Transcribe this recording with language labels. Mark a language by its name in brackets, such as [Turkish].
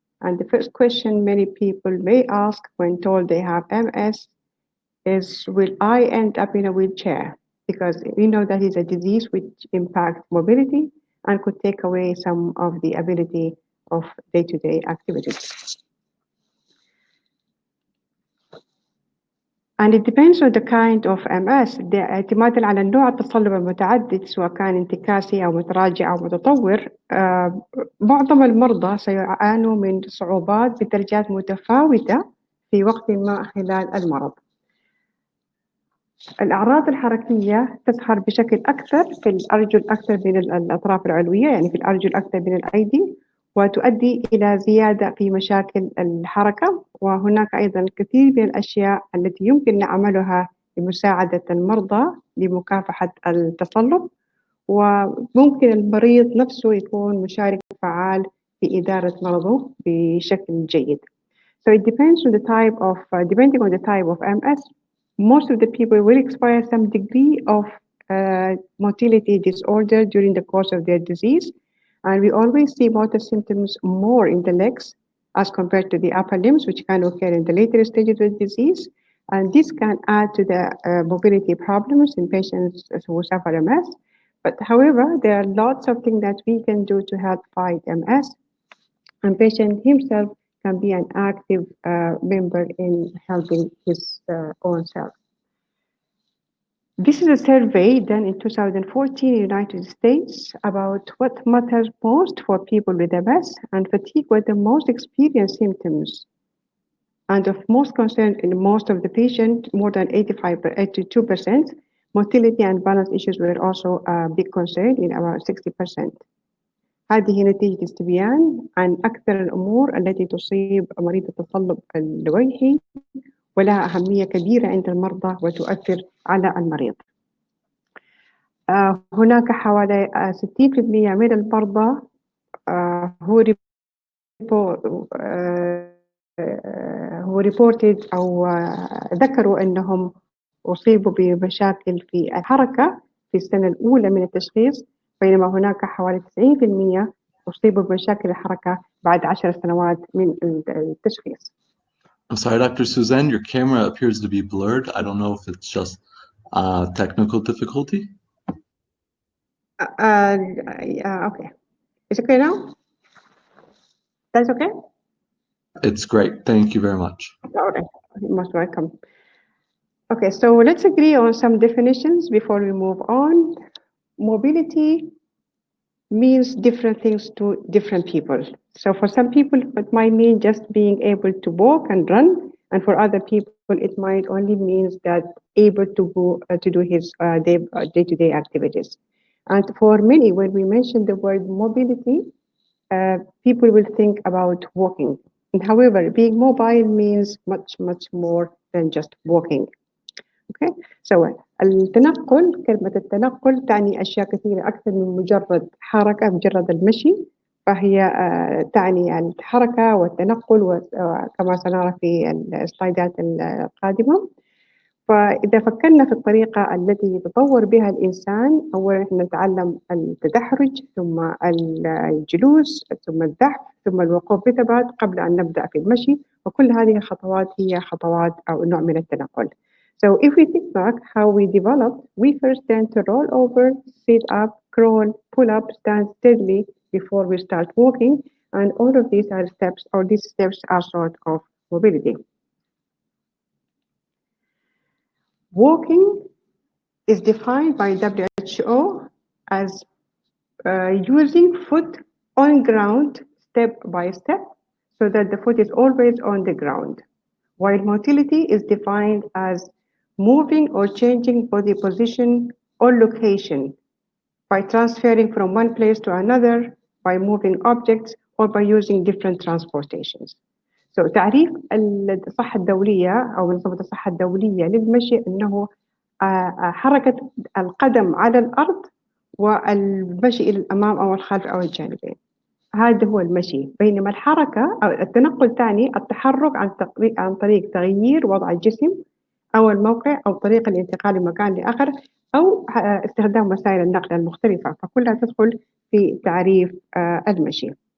[English] And the first question many people may ask when told they have MS is, will I end up in a wheelchair? Because we know that is a disease which impacts mobility and could take away some of the ability of day-to-day activities. And it depends on the kind of MS. [Arabic] اعتمادا على النوع التصلب المتعدد سواء كان انتكاسي أو متراجع أو متطور، معظم المرضى سيعانوا من صعوبات بدرجات متفاوتة في وقت ما خلال المرض. الأعراض الحركية تظهر بشكل أكثر في الأرجل أكثر من الأطراف العلوية، يعني في الأرجل أكثر من الأيدي، وتؤدي إلى زيادة في مشاكل الحركة. وهناك أيضا الكثير من الأشياء التي يمكن نعملها لمساعدة المرضى لمكافحة التصلب، وممكن المريض نفسه يكون مشارك فعال في إدارة مرضه بشكل جيد. [English] So it depends on the type of, depending on the type of MS, most of the people will experience some degree of motility disorder during the course of their disease. And we always see motor symptoms more in the legs as compared to the upper limbs, which can occur in the later stages of the disease. And this can add to the mobility problems in patients who suffer MS. But however, there are lots of things that we can do to help fight MS. And patient himself can be an active member in helping his own self. This is a survey done in 2014 in the United States about what matters most for people with MS, and fatigue were the most experienced symptoms. And of most concern in most of the patients, more than 82%, motility and balance issues were also a big concern in about 60%. [Arabic] هذه نتيجة استبيان عن أكثر الأمور التي تصيب مريض التصلب اللويحي ولها أهمية كبيرة عند المرضى وتؤثر على المريض. هناك حوالي 60% من المرضى هو reported أو ذكروا أنهم أصيبوا بمشاكل في الحركة في السنة الأولى من التشخيص، بينما هناك حوالي 90% أصيبوا بمشاكل الحركة بعد 10 سنوات من التشخيص. [English] I'm sorry, Dr. Suzan, your camera appears to be blurred. I don't know if it's just technical difficulty. Okay. Is it okay now? That's okay? It's great. Thank you very much. All right. You're most welcome. Okay, so let's agree on some definitions before we move on. Mobility means different things to different people. So for some people, it might mean just being able to walk and run, and for other people, it might only mean that able to go to do his day-to-day activities. And for many, when we mention the word mobility, people will think about walking. And however, being mobile means much, much more than just walking. [Arabic] Okay, so التنقل، كلمة التنقل تعني أشياء كثيرة أكثر من مجرد حركة، مجرد المشي، فهي تعني الحركة والتنقل وكما سنرى في السلايدات القادمة. فإذا فكرنا في الطريقة التي يتطور بها الإنسان، أولا نتعلم التدحرج ثم الجلوس ثم الزحف ثم الوقوف بثبات قبل أن نبدأ في المشي، وكل هذه الخطوات هي خطوات أو نوع من التنقل. [English] So if we think back how we developed, we first tend to roll over, sit up, crawl, pull up, stand steadily before we start walking, and all of these are steps, or these steps are sort of mobility. Walking is defined by WHO as using foot on ground step by step so that the foot is always on the ground, while motility is defined as moving or changing body position or location by transferring from one place to another, by moving objects, or by using different transportations. [Arabic] So تعريف الصحة الدولية أو منظمة الصحة الدولية للمشي أنه حركة القدم على الأرض والمشي إلى الأمام أو الخلف أو الجانبين. هذا هو المشي. بينما الحركة أو التنقل ثاني التحرك عن طريق تغيير وضع الجسم أو الموقع أو طريق الانتقال من مكان لآخر أو استخدام وسائل النقل المختلفة، فكلها تدخل في تعريف المشي.